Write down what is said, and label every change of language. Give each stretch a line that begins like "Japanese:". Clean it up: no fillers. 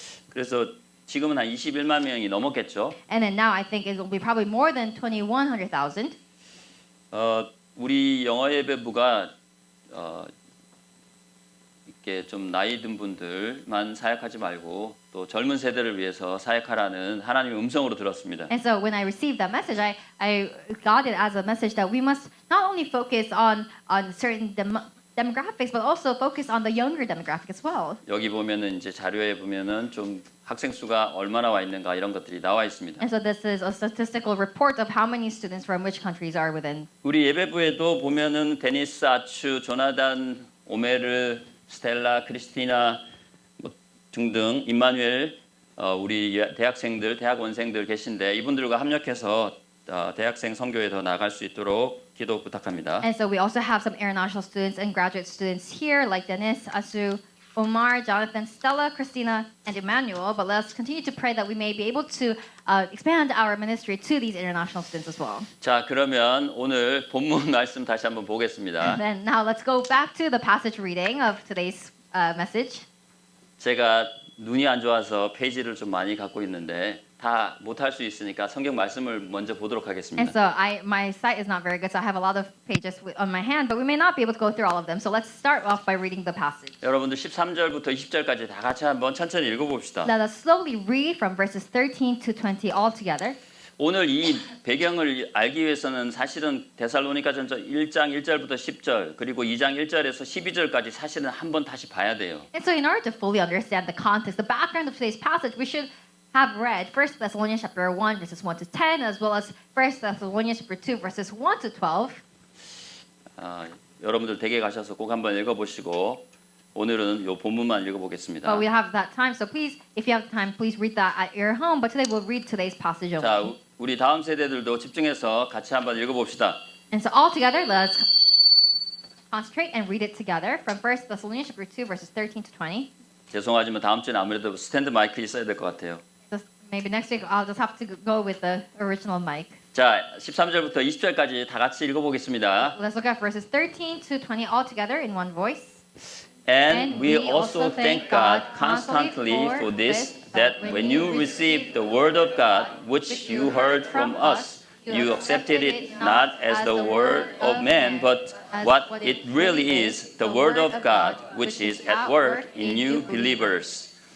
Korean: 그래서 지금은 한 21만 명이 넘었겠죠.
English: And then now I think it will be probably more than 2,100,000.
Korean: 우리 영어 예배부가 이렇게 좀 나이 든 분들만 사역하지 말고 또 젊은 세대를 위해서 사역하라는 하나님의 음성으로 들었습니다.
English: And so when I received that message, I got it as a message that we must not only focus on certain demographics, but also focus on the younger demographic as well.
Korean: 여기 보면은 이제 자료에 보면은 좀 학생 수가 얼마나 와 있는가 이런 것들이 나와 있습니다.
English: And so this is a statistical report of how many students from which countries are within.
Korean: 우리 예배부에도 보면은 데니스 아추, 조나단, 오메르, 스텔라, 크리스티나 뭐 등등 임마누엘 우리 대학생들, 대학원생들 계신데 이분들과 합력해서 대학생 선교에 더 나아갈 수 있도록 기도 부탁합니다.
English: And so we also have some international students and graduate students here, like Dennis, Asu, Omar, Jonathan, Stella, Christina, and Emmanuel. But let's continue to pray that we may be able to expand our ministry to these international students as well.
Korean: 자, 그러면 오늘 본문 말씀 다시 한번 보겠습니다.
English: And then now let's go back to the passage reading of today's message.
Korean: 제가 눈이 안 좋아서 페이지를 좀 많이 갖고 있는데 다 못할 수 있으니까 성경 말씀을 먼저 보도록
English: And
Korean: 하겠습니다.
English: so my sight is not very good, so I have a lot of pages on my hand, but we may not be able to go through all of them. So let's start off by reading the passage.
Korean: 여러분들 13절부터 20절까지 다 같이 한번 천천히 읽어봅시다.
English: Let us slowly read from verses 13 to 20 all together.
Korean: 오늘 이 배경을 알기 위해서는 사실은 데살로니가전서 1장 1절부터 10절 그리고 2장 1절에서 12절까지 사실은 한번 다시 봐야 돼요.
English: And so in order to fully understand the context, the background of today's passage, we should have read 1 Thessalonians chapter 1 verses 1 to 10, as well as 1 Thessalonians chapter 2 verses 1 to 12.
Korean: 여러분들 댁에 가셔서 꼭 한번 읽어보시고 오늘은 요 본문만 읽어보겠습니다.
English: But we have that time, so please, if you have time, please read that at your home. But today we'll read today's passage
Korean: 자,
English: only.
Korean: 우리 다음 세대들도 집중해서 같이 한번 읽어봅시다.
English: And so all together, let's concentrate and read it together from 1 Thessalonians chapter 2 verses 13 to 20.
Korean: 죄송하지만 다음 주는 아무래도 스탠드 마이크 있어야 될 것 같아요.
English: Just, maybe next week I'll just have to go with the original mic.
Korean: 자, 13절부터 20절까지 다 같이 읽어보겠습니다.
English: Let's look at verses 13 to 20 all together in one voice. And we also thank God constantly for this, that when you received the word of God, which you heard from us, you accepted it not as the word of man, but what it really is, the word of God, which is at work in you believers.